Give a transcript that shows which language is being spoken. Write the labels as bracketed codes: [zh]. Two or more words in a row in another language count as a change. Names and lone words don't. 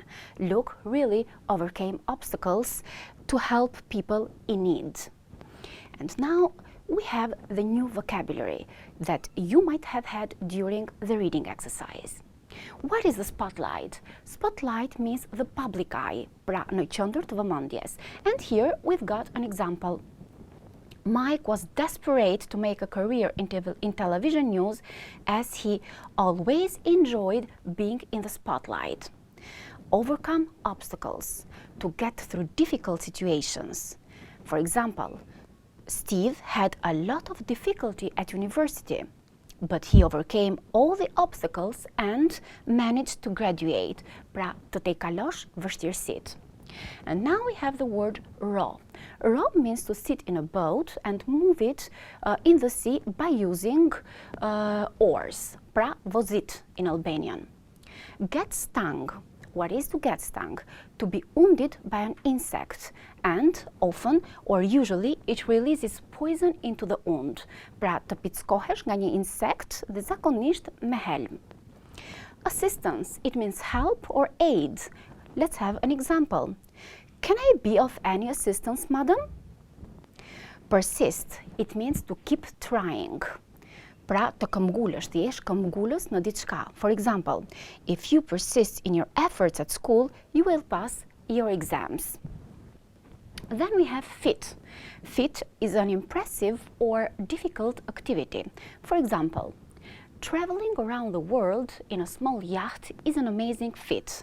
[en] Luke really overcame obstacles to help people in need. And now we have the new vocabulary that you might have had during the reading exercise. What is the spotlight? Spotlight means the public eye, [sq] pra në qendër të vëmendjes. [en] And here we've got an example. Mike was desperate to make a career in television news, as he always enjoyed being in the spotlight. Overcome obstacles, to get through difficult situations. For example, Steve had a lot of difficulty at university, but he overcame all the obstacles and managed to graduate, [sq] pra të tej kalosh vështirësitë. [en] And now we have the word row. Row means to sit in a boat and move it in the sea by using oars, [sq] pra vozit [en] in Albanian. Get stung. What is to get stung? To be wounded by an insect, and often or usually it releases poison into the wound. [sq] Pra të pickohesh nga një insekt dhe zakonisht me helm. [en] Assistance, it means help or aid. Let's have an example. Can I be of any assistance, madam? Persist, it means to keep trying. [sq] Pra të këmbgulësh, të jesh këmbgulës në diçka. [en] For example, if you persist in your efforts at school, you will pass your exams. Then we have fit. Fit is an impressive or difficult activity. For example, traveling around the world in a small yacht is an amazing feat.